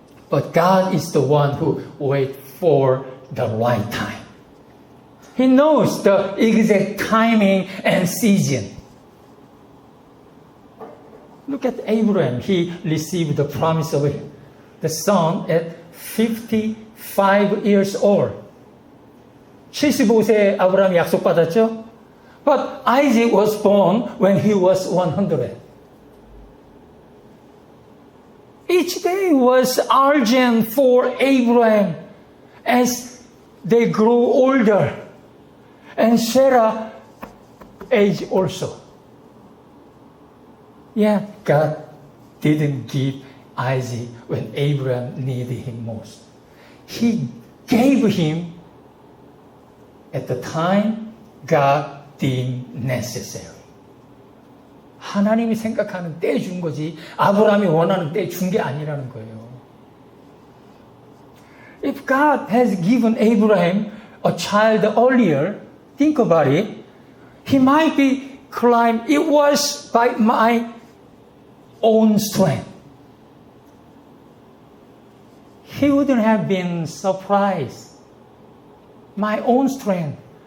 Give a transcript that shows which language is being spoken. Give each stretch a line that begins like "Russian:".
English: But God is the one who waits for the right time. He knows the exact timing and season. Look at Abraham. He received the promise of the son at 55 years old.
Korean: 75세에 아브라함이 약속받았죠?
English: But Isaac was born when he was 100. Each day was urgent for Abraham as they grew older. And Sarah aged also. Yeah, God didn't give Isaac when Abraham needed him most. He gave him at the time God deemed necessary.
Korean: 하나님이 생각하는 때에 준 거지 아브라함이 원하는 때에 준 게 아니라는 거예요.
English: If God has given Abraham a child earlier, think about it, he might be claiming it was by my own strength. He wouldn't have been surprised. My own strength.